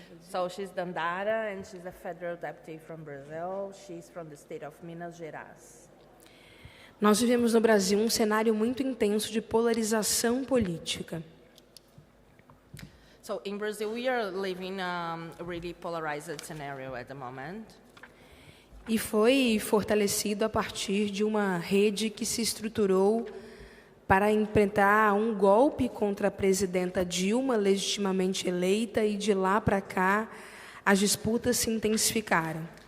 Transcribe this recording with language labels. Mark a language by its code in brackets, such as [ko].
[en] So she's Dandara, and she's a federal deputy from Brazil. She's from the state of Minas Gerais. [pt] Nós vivemos no Brasil um cenário muito intenso de polarização política. [en] So in Brazil, we are living a really polarized scenario at the moment. [pt] E foi fortalecido a partir de uma rede que se estruturou para enfrentar um golpe contra a presidenta Dilma, legitimamente eleita, e de lá para cá as disputas se intensificaram.